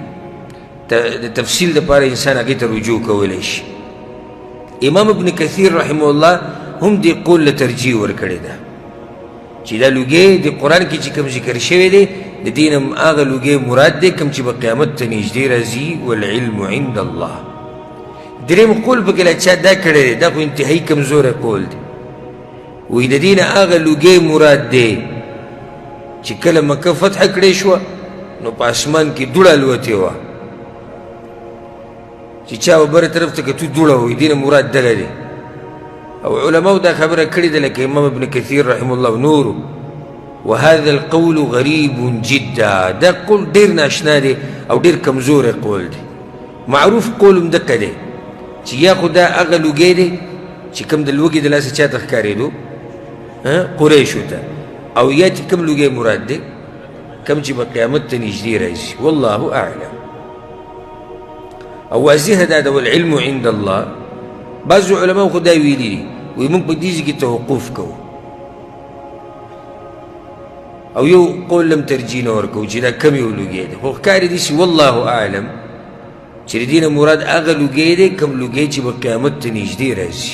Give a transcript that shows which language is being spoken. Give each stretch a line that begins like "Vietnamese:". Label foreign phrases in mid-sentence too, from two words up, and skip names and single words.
Pashto: د تفصیل دپاره انسان هغې ته رجوع کولی شي. امام ابن کثیر رحمه الله هم دې قول له ترجیح ورکړې ده چې دا لوګی د قرآن کې چې کوم ذکر شوی دی د دې نه هغه لوګی مراد دی کوم چې به قیامت ته نږدې راځي.
Arabic: والعلم عند الله.
Pashto: درېیم قول پکې له چا دا کړی دی، دا خو انتهایي کمزوری قول دی. وایي د دې نه هغه لوګی مراد دی چې کله مکه فتح کړې شوه نو په اسمان کې دوړه الوتې وه، چې چا به بره طرف ته کتو دوړه وي، دې نه مراد دغه دی. او علماو دا خبره کړې ده لکه امام ابن کثیر رحمه الله نورو.
Arabic: وهذا القول غریب جدا،
Pashto: دا قول ډېر ناشنا دی او ډېر کمزوری قول دی. معروف قول هم دقه دی چې یا خو دا هغه لوګی دی چې کوم د لوږې د لاسه چا ته ښکارېدو قریشو ته، او یا چې کوم لوګی مراد دی کوم چې به قیامت ته نږدې راځي.
Arabic: والله اعلم.
Pashto: او واضحه دا ده
Arabic: والعلم عند الله.
Pashto: بعضو علماو خو دا ویلي دي، وایي موږ په دې ځای کې توقف کوو، او یو قول لم ترجیح نه ورکوو چې دا کم یو لوګی دی. خو ښکاري داسې
Arabic: والله اعلم
Pashto: چې د دې نه مراد هغه لوګی دی کوم لوګی چې به قیامت ته نږدې راځي.